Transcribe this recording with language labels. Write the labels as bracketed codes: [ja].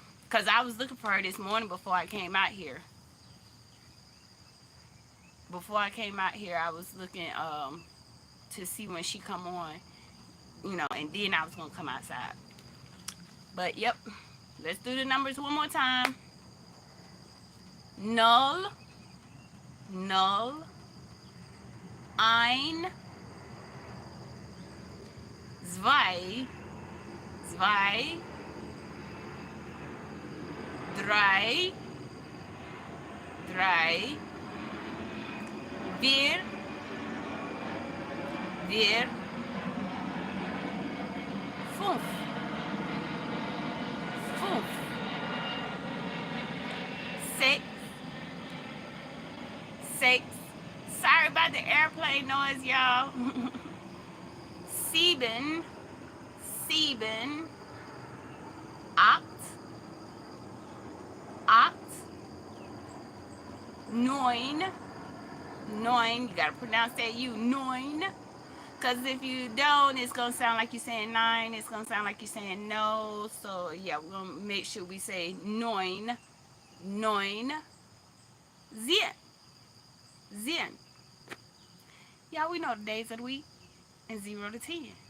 [en] Cause I was looking for her this morning before I came out here. Before I came out here, I was looking to see when she come on, and then I was gonna come outside. But yep, let's do the numbers one more time. [de] Null, null, ein, zwei, zwei, drei, drei, vier, vier, fünf, fünf, [en] six, six. Sorry about the airplane noise, y'all. [de] Sieben, sieben, acht, acht, neun, neun. [en] You gotta pronounce that U, neun. Because if you don't, it's going to sound like you're saying 9. It's going to sound like you're saying no. So, yeah, we're going to make sure we say [de] neun, neun, zehn, zehn. [en] Y'all, we know the days of the week and 0 to 10.